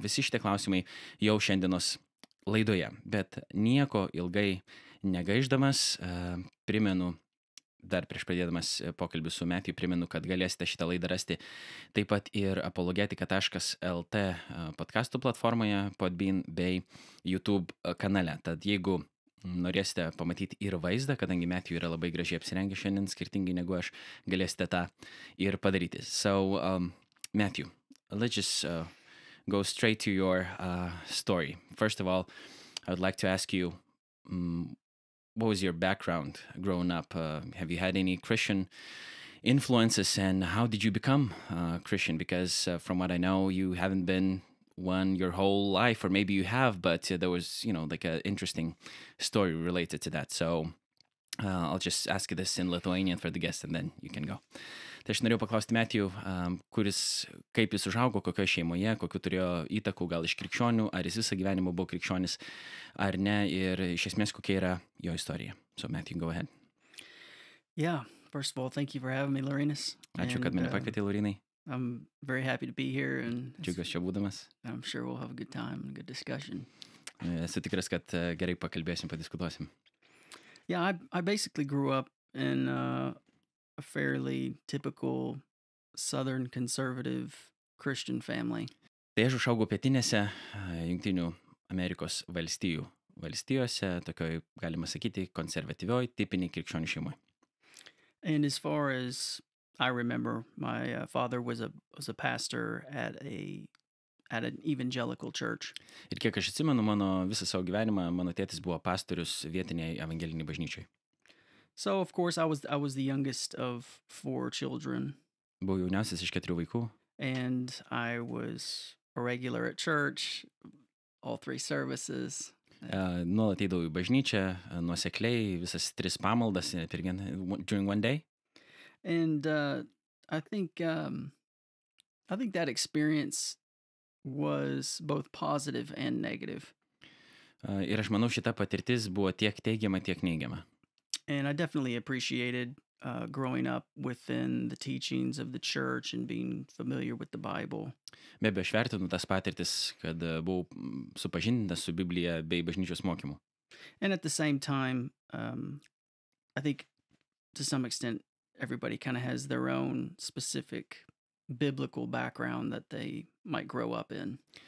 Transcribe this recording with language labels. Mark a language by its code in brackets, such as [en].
[lt] Visi šitie klausimai jau šiandienos laidoje, bet nieko ilgai negaišdamas, primenu, dar prieš pradėdamas pokalbį su Matthew, primenu, kad galėsite šitą laidą rasti taip pat ir apologetika.lt podcastų platformoje, Podbean bei YouTube kanale. Tad jeigu norėsite pamatyti ir vaizdą, kadangi Matthew yra labai gražiai apsirengę šiandien, skirtingai negu aš, galėsite tą ir padaryti. [en] So, Matthew, let's just go straight to your story. First of all, I would like to ask you, what was your background growing up? Have you had any Christian influences, and how did you become Christian? Because from what I know, you haven't been one your whole life, or maybe you have, but there was, like an interesting story related to that. So I'll just ask this in Lithuanian for the guest, and then you can go. [lt] Tai aš norėjau paklausti Matthew, kaip jis užaugo, kokioje šeimoje, kokiu turėjo įtakų, gal iš krikščionių, ar jis visą gyvenimą buvo krikščionis, ar ne, ir iš esmės kokia yra jo istorija. [en] So Matthew, go ahead. Yeah, first of all, thank you for having me, Laurynas. [lt] Ačiū, kad mane pakvietė, Laurynai. [en] I'm very happy to be here, and [lt] Džiaugiuosi čia būdamas. [en] I'm sure we'll have a good time and a good discussion. [lt] Esu tikras, kad gerai pakalbėsim, padiskutuosim. [en] Yeah, I basically grew up in a fairly typical Southern conservative Christian family. [lt] Tai aš užaugau pietinėse Jungtinių Amerikos valstijose, tokioj, galima sakyti, konservatyvioj, tipiniai krikščionių šeimoj. [en] And as far as I remember, my father was a pastor at an evangelical church. [lt] Ir kiek aš atsimenu, mano visą savo gyvenimą, mano tėtis buvo pastorius vietiniai evangeliniai bažnyčiai. [en] So, of course, I was the youngest of 4 children. [lt] Buvau jauniausias iš 4 vaikų. [en] And I was a regular at church, all 3 services. [lt] Nuolat eidavau į bažnyčią, nuosekliai, visas 3 pamaldas [en] during one day. And I think that experience was both positive and negative. [lt] Ir aš manau, šita patirtis buvo tiek teigiama, tiek neigiama. [en] And I definitely appreciated growing up within the teachings of the church and being familiar with the Bible. [lt] Be abejo, aš vertinu tas patirtis, kad buvau supažindintas su Biblija bei bažnyčios mokymu. [en] And at the same time, I think to some extent everybody kind of has their own specific biblical background that they might grow up in.